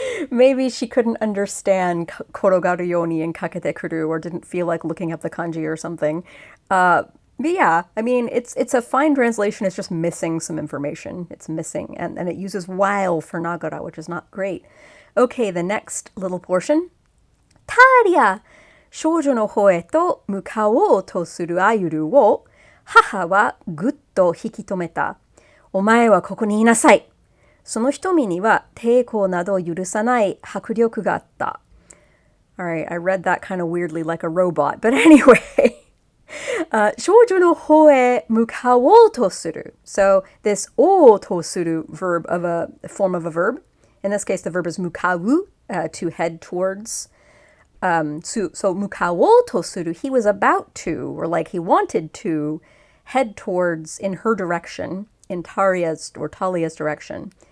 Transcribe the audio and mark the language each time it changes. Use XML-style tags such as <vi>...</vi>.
<en>Maybe she couldn't understand</en> <ja>korogaru yoni</ja> <en>and</en> <ja>kakete kuru,</ja> <en>or didn't feel like looking up the kanji or something. But yeah, I mean, it's a fine translation. It's just missing some information. It's missing, and it uses while for nagara, which is not great. Okay, the next little portion. Taria!</en> <ja>少女の方へと向かおうとするアユルを母はぐっと引き止めた。お前はここにいなさい。その瞳には抵抗など許さない迫力があった。</ja> <en>Alright, I read that kind of weirdly like a robot, but anyway.</en> <ja>少女の方へ向かおうとする.</ja> <en>So this おうとする form of a verb. In this case, the verb is 向かう, to head towards. So 向かおうとする, he was about to, or like he wanted to, head towards in her direction, in Talia's direction.</en>